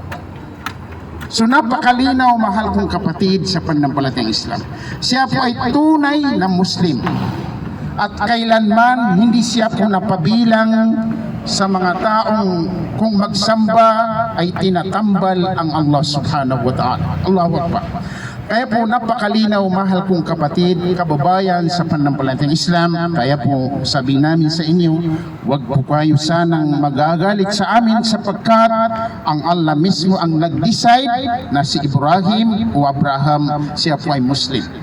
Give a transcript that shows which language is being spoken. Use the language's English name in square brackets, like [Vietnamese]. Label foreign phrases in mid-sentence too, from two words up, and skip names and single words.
[Filipino] So napakalinaw, mahal kong kapatid sa pananampalatayang Islam. Siya po ay tunay na Muslim. At kailanman hindi siya po napabilang sa mga taong kung magsamba ay tinatambal ang [Arabic] الله سبحانه وتعالى. الله أكبر. [Filipino] Kaya po napakalinaw, mahal kong kapatid, kababayan sa pananampalatayang Islam. Kaya po sabi namin sa inyo, wag po kayo sanang magagalit sa amin sapagkat ang Allah mismo ang nag-decide na si Ibrahim o Abraham, siya po ay Muslim.